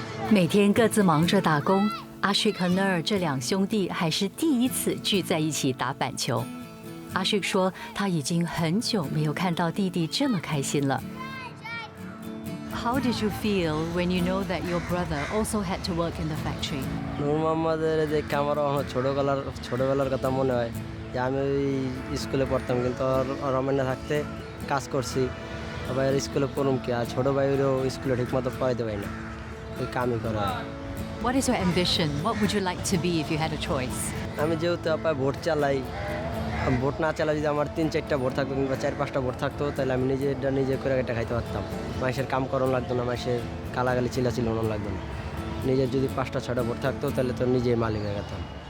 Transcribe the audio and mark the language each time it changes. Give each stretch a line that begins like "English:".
Chinese: 每天各自忙着打工，阿旭和 Noor 这两兄弟还是第一次聚在一起打板球。阿旭说，他已经很久没有看到弟弟这么开心了。
English: How did you feel when you know that your brother also had to work in the factory?
Bangla: নূর মোহাম্মদের দেখে আমার ছোটবেলার কথা মনে হয় যে আমি ওই স্কুলে পড়তাম, কিন্তু রমেনে থাকতে কাজ করছি। আবার স্কুলে পড়ুম কি, আর ছোটো ভাইয়েরও স্কুলে ঠিকমতো পড়াইতে পারি না, ওই কামই করা হয়।
English: What is your ambition? What would you like to be if you had a choice?
Bangla: আমি যেহেতু আপায় ভোট চালাই, ভোট না চালাই যদি আমার 3-4টা ভোট থাকতো কিংবা 4-5টা ভোট থাকতো, তাহলে আমি নিজে করে এটা খাইতে পারতাম। মানুষের কাম করানো লাগতো না, মানুষের গালাগালি চিল্লানো লাগতো না। নিজের যদি 5টা-6টা ভোট থাকতো তাহলে তো নিজেই মালিক হয়ে যেতাম।